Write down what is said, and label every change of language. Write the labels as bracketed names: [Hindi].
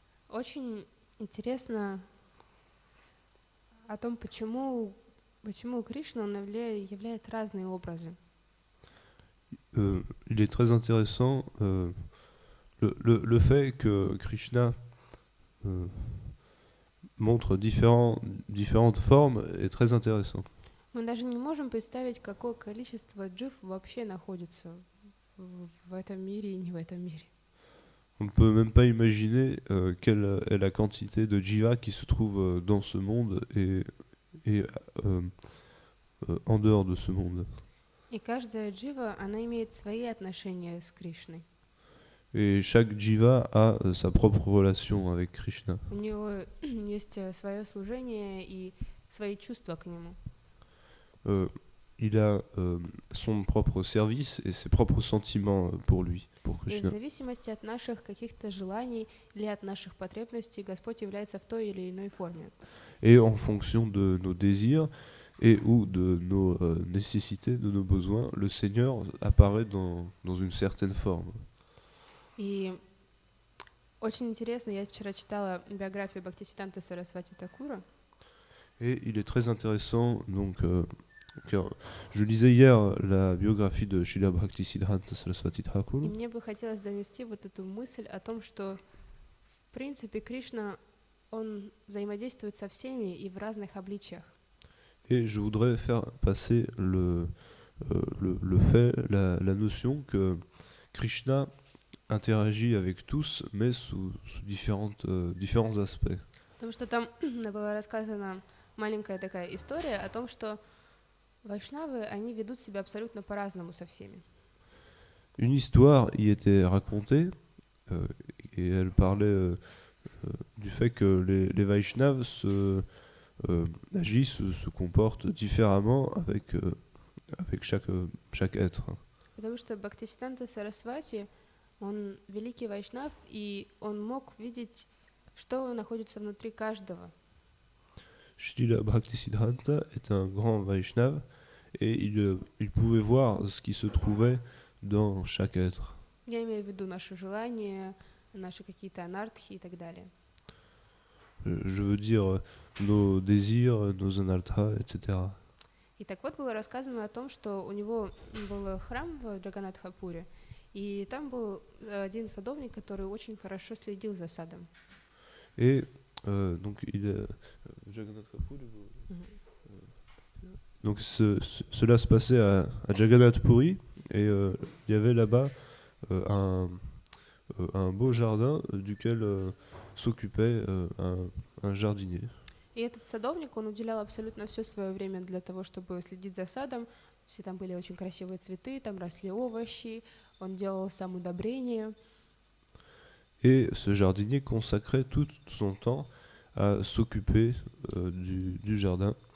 [Russian] Очень интересно о том, почему Кришна он являет разные образы. [French] Il est très intéressant le fait que Krishna montre différentes formes est très intéressant. [Russian] Мы даже не можем представить, какое количество джив вообще находится в этом мире и не в этом мире. [French] On ne peut même pas imaginer quelle est la quantité de jiva qui se trouve dans ce monde et en dehors de ce monde. [Russian] И каждая джива, она имеет свои отношения с Кришной. [French] Et chaque jiva a sa propre relation avec Krishna. [Russian] У него есть свое служение и свои чувства к нему. [French] Il a son propre service et ses propres sentiments pour lui, pour [Russian] И в [French] Krishna. [Russian] зависимости от наших каких-то желаний или от наших потребностей Господь является в той или иной форме. [French] Et en fonction de nos désirs et ou de nos nécessités, de nos besoins, le Seigneur apparaît dans une certaine forme. [Russian] И очень интересно, я вчера читала биографию Бхактисиддханты Сарасвати Такура. [French] Et il est très intéressant, donc, car je lisais hier la biographie de Srila Bhaktisiddhanta Saraswati Thakur. [Russian] И мне бы хотелось донести вот эту мысль о том, что в принципе Кришна, он взаимодействует со всеми и в разных обличиях. [French] Et je voudrais faire passer le fait, la notion que Krishna interagit avec tous, mais sous différents aspects. [Russian] Потому что там была рассказана маленькая такая история о том, что вайшнавы, они ведут себя абсолютно по-разному со всеми. [French] Une histoire y était racontée, et elle parlait du fait que les Vaishnavas agissent, se comportent différemment avec chaque être. [Russian] Потому что Бхактисиддханта Сарасвати, он великий вайшнав, и он мог видеть, что находится внутри каждого. [French] Srila Bhaktisiddhanta est un grand Vaishnava et il pouvait voir ce qui se trouvait dans chaque être. [Russian] Я имею в виду наши желания, наши какие-то анартхи и так далее. [French] Je veux dire nos désirs, nos anarthas, etc. [Russian] И так вот было рассказано о том, что у него был храм в Джаганатхапуре, и там был один садовник, который очень хорошо следил за садом. [French] Et donc Jagannath Puri, donc cela se passait à Jagannath Puri et il y avait là-bas un beau jardin duquel s'occupait un jardinier. [Russian] И этот садовник, он уделял абсолютно все свое время для того, чтобы следить за садом. Все там были очень красивые цветы, там росли овощи, он делал сам удобрения. [French] Et ce jardinier consacrait tout son temps à s'occuper du jardin.